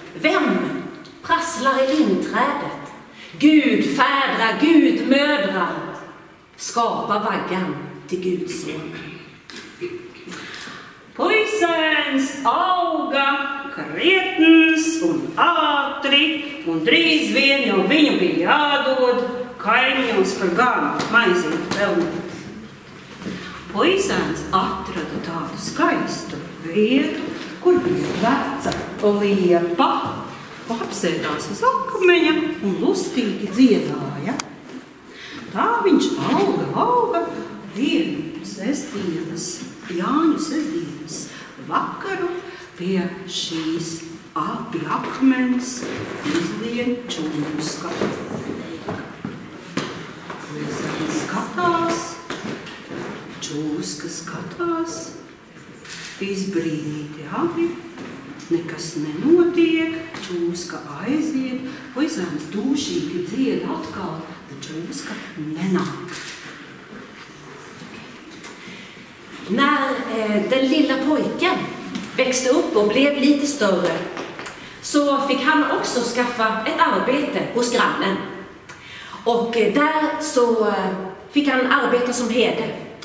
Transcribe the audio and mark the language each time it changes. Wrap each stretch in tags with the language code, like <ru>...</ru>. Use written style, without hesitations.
<sv>Vem prasslar i lindträdet? Gudfädrar, gudmödrar skapar vaggan till Guds son.</sv> <lv>Puisēns auga krietns un ātri, un drīz vien jau viņu bija jādod kaimiņos par ganu maizīt pelnīt. Puisēns atrada tādu skaistu vietu, kur bija veca liepa, apsēdās uz akmeņa un lustīgi dziedāja. Tā viņš auga vienu sestdienas, Jāņu sestdienas vakaru pie šīs pie akmens izlien čūska. Puisēns skatās, čūska skatās, izbrīnīti abi, nekas nenotiek, čūska aiziet, puisēns dūšīgi dzied atkal, bet čūska nenāk.</lv> <sv>När den lilla pojken växte upp och blev lite större så fick han också skaffa ett arbete hos grannen. Och där så fick han arbeta som herde.</sv>